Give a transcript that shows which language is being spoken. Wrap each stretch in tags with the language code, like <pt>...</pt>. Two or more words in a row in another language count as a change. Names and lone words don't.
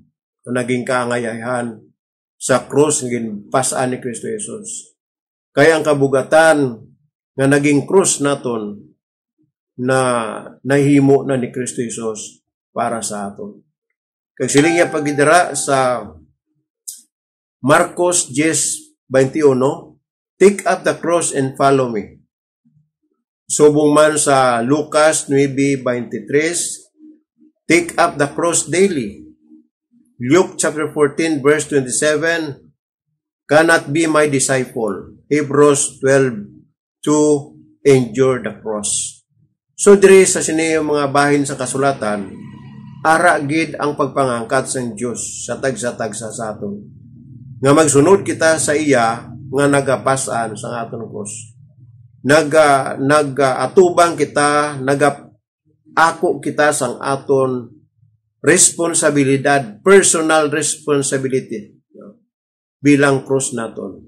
<hil>Naging kaangayahan sa krus nga ginpasaan ni Kristo Jesus. Kaya ang kabugatan nga naging krus naton na nahimo na ni Kristo Jesus para sa aton. Kag siling niya pagidara sa Marcos 10:21,</hil> <en>take up the cross and follow me.</en> <hil>Subong man sa Lucas 9:23,</hil> <en>take up the cross daily. Luke chapter 14 verse 27, cannot be my disciple. Hebrews 12:2, endure the cross.</en> <hil>So diri sa sini mga bahin sa kasulatan, ara gid ang pagpangangkat sa Dios sa tagsa-tagsa sa aton. Nga magsunod kita sa iya nga nagapasan sa aton cross. Nag-atubang kita, nag-ako kita sang aton responsibilidad,</hil> <en>personal responsibility</en> <hil>bilang cross naton.</hil>